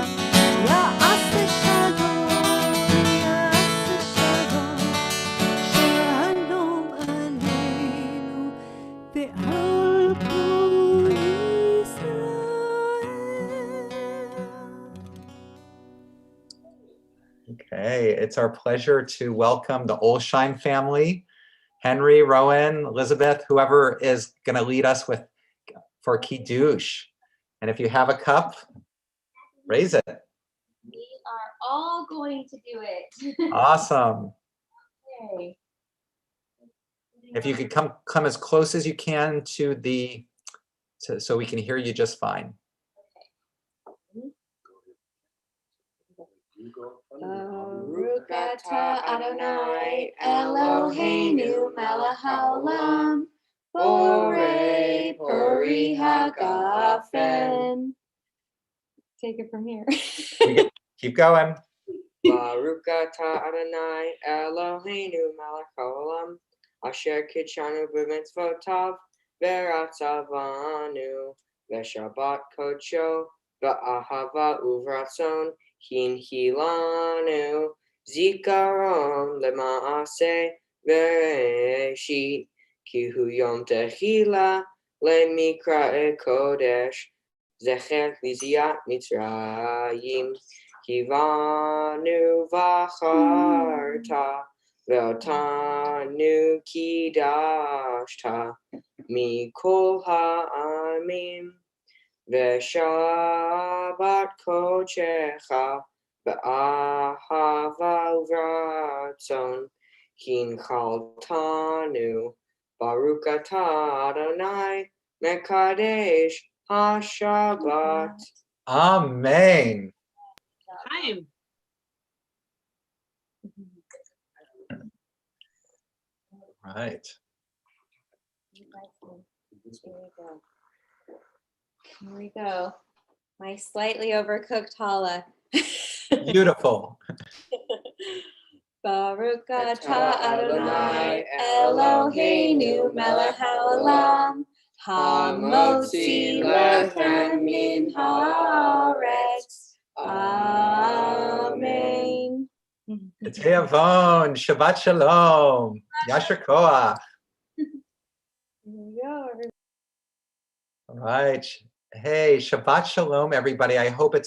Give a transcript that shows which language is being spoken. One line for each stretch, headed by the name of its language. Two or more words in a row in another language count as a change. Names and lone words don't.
Hebrew: יעשה שלום, יעשה שלום, שלום עלינו ועל כל ישראל.
English: Okay, it's our pleasure to welcome the Olsheim family, Henry, Rowan, Elizabeth, whoever is going to lead us for Kiddush. And if you have a cup, raise it. We are all going to do it. Awesome. Okay. If you could come as close as you can to so we can hear you just fine.
Hebrew: ברוך אתה אדוני אלוהינו מלך העולם בורא פרי הגפן.
English: Take it from here. Keep going.
Hebrew: ברוך אתה אדוני אלוהינו מלך העולם אשר קדשנו במצוותיו ורצה בנו, ושבת קדשו, באהבה וברצון, הנחילנו, זכרון למעשה, בראשית, כי הוא יום תחילה, למקראי קודש, זכר ליציאת מצרים, כי בנו בחרת, ואותנו קידשת, מכל העמים, ושבת קדשך, באהבה וברצון, הנחלתנו, ברוך אתה אדוני, מקדש השבת. Amen.
English: Time. Right. Here we go. My slightly overcooked challah. Beautiful.
Hebrew: ברוך אתה אדוני אלוהינו מלך העולם המוציא לחם מן הארץ. Amen. תיאבון, שבת שלום, יישר כוח.
English: Here we go. All right. Hey,
Hebrew: שבת שלום,
English: everybody. I hope it's